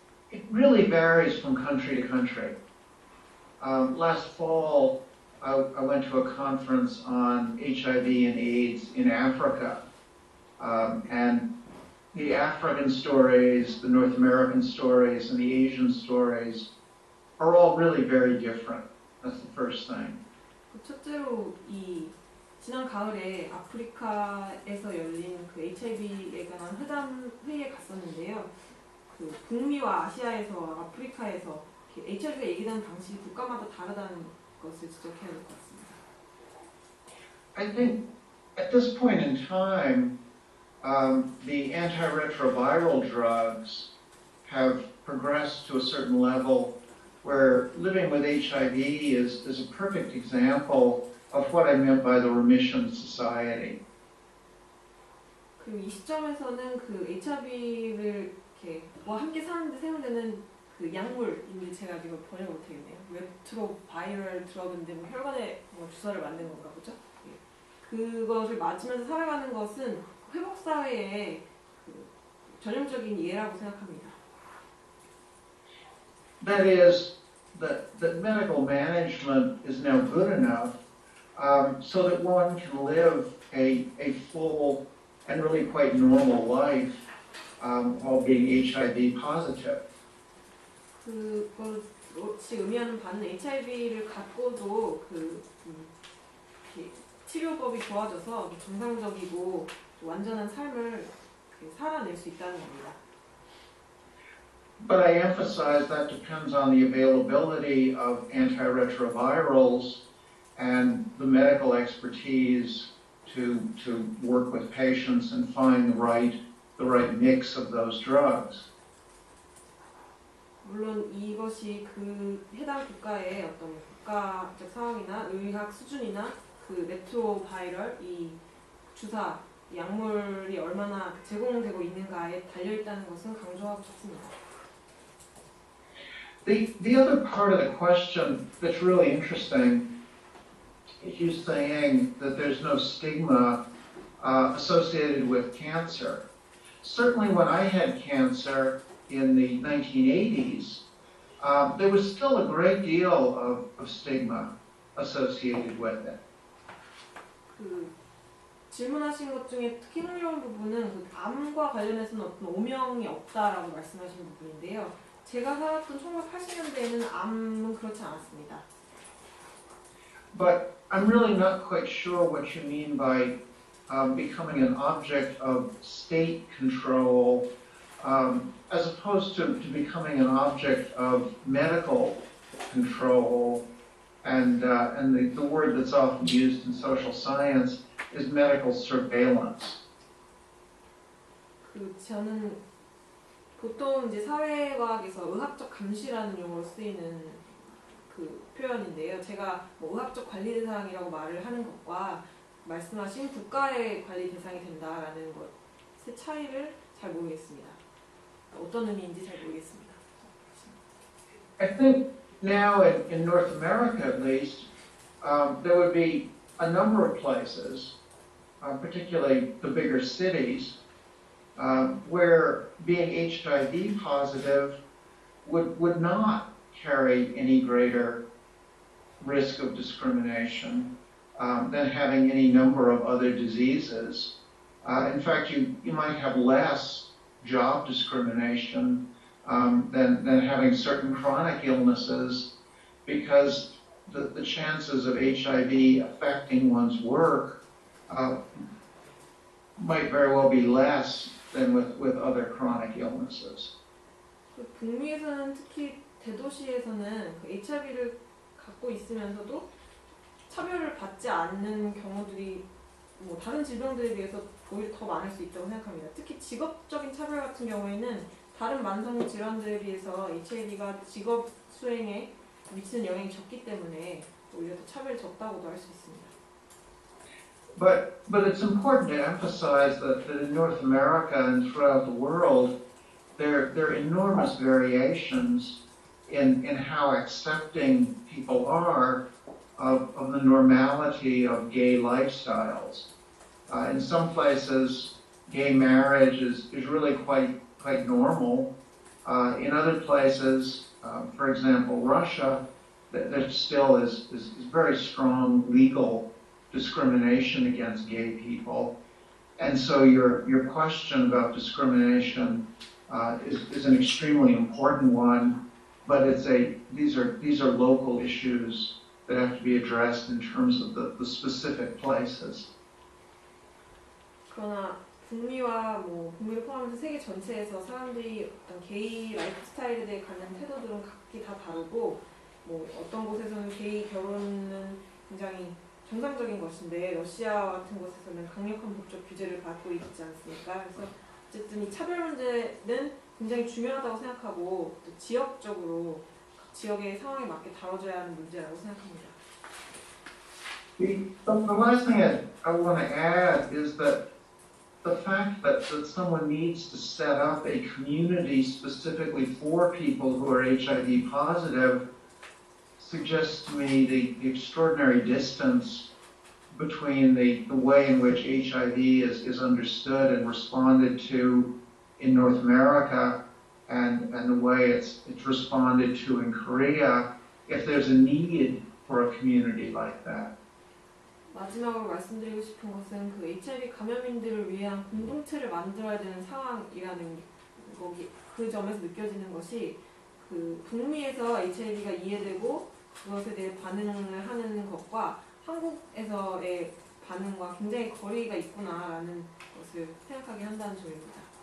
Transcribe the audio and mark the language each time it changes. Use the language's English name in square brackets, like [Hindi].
[English] It really varies from country to country. Last fall, I went to a conference on HIV and AIDS in Africa, and the African stories, the North American stories, and the Asian stories are all really very different. That's the first thing. [Korean] 첫째로 지난 가을에 아프리카에서 열린 그 HIV에 관한 회의에 갔었는데요. 그 북미와 아시아에서 아프리카에서 HIV가 얘기되는 방식이 국가마다 다르다는 것을 지적해야 될 것 같습니다. [English] I think at this point in time, the antiretroviral drugs have progressed to a certain level where living with HIV is a perfect example of what I meant by the Remission Society. [Korean] 그리고 이 시점에서는 그 HIV를 이렇게 뭐 함께 사는데 사용되는 그 약물인데 제가 지금 번역 못하겠네요. 레트로바이럴 드러그인데 뭐 혈관에 뭐 주사를 맞는 건가 보죠? 예. 그것을 맞으면서 살아가는 것은 회복 사회의 그 전형적인 예라고 생각합니다. [English] That is, that medical management is now good enough so that one can live a full and really quite normal life while being HIV positive. [Korean] 그것이 의미하는 바는 HIV를 갖고도 치료법이 좋아져서 정상적이고 완전한 삶을 살아낼 수 있다는 겁니다. [English] But I emphasize that depends on the availability of antiretrovirals and the medical expertise to work with patients and find the right mix of those drugs. [Korean] 물론 이것이 그 해당 국가의 어떤 국가적 상황이나 의학 수준이나 그 레트로바이럴 이 주사 약물이 얼마나 제공되고 있는가에 달려 있다는 것은 강조하고 싶습니다. [English] The other part of the question that's really interesting is you saying that there's no stigma associated with cancer. Certainly when I had cancer in the 1980s, there was still a great deal of stigma associated with it. [Korean] 그 질문하신 것 중에 특히 흥미로운 부분은 그 암과 관련해서는 어떤 오명이 없다라고 말씀하신 부분인데요. 제가 살았던 1980년대에는 암은 그렇지 않았습니다. [English] But I'm really not quite sure what you mean by becoming an object of state control as opposed to becoming an object of medical control. And the word that's often used in social science is medical surveillance. [Korean] 저는 보통 이제 사회과학에서 의학적 감시라는 용어로 쓰이는 그 표현인데요. 제가 뭐 의학적 관리 대상이라고 말을 하는 것과 말씀하신 국가의 관리 대상이 된다라는 것의 차이를 잘 모르겠습니다. 어떤 의미인지 잘 모르겠습니다. [English] I think now in North America at least, there would be a number of places, particularly the bigger cities, where being HIV positive would not carry any greater risk of discrimination than having any number of other diseases. In fact, you might have less job discrimination than having certain chronic illnesses, because the chances of HIV affecting one's work might very well be less than with other chronic illnesses. [Korean] 북미에서는 특히 대도시에서는 그 HIV를 갖고 있으면서도 차별을 받지 않는 경우들이 뭐 다른 질병들에 비해서 오히려 더 많을 수 있다고 생각합니다. 특히 직업적인 차별 같은 경우에는 다른 만성 질환들에 비해서 HIV가 직업 수행에 미치는 영향이 적기 때문에 오히려 더 차별이 적다고도 할 수 있습니다. [English] But it's important to emphasize that in North America and throughout the world, there are enormous variations in how accepting people are of the normality of gay lifestyles. In some places, gay marriage is really quite normal. In other places, for example, Russia, there still is very strong legal discrimination against gay people. And so your question about discrimination is an extremely important one, but these are local issues that have to be addressed in terms of the specific places. [Korean] 그러나 북미와 북미를 포함해서 세계 전체에서 사람들이 어떤 게이 라이프 스타일에 대해 갖는 태도들은 각기 다 다르고 어떤 곳에서는 게이 결혼은 굉장히 정상적인 것인데 러시아 같은 곳에서는 강력한 법적 규제를 받고 있지 않습니까? 그래서 어쨌든 이 차별 문제는 굉장히 중요하다고 생각하고 또 지역적으로 각 지역의 상황에 맞게 다뤄져야 하는 문제라고 생각합니다. [English] The last thing I want to add is that the fact that someone needs to set up a community specifically for people who are HIV positive suggests to me the extraordinary distance between the way in which HIV is understood and responded to in North America and the way it's responded to in Korea, if there's a need for a community like that. [Korean] 마지막으로 말씀드리고 싶은 것은 그 HIV 감염인들을 위한 공동체를 만들어야 되는 상황이라는 그 점에서 느껴지는 것이 그 북미에서 HIV가 이해되고 그것에 대해 반응을 하는 것과 한국에서의 반응과 굉장히 거리가 있구나라는 것을 생각하게 한다는 점입니다.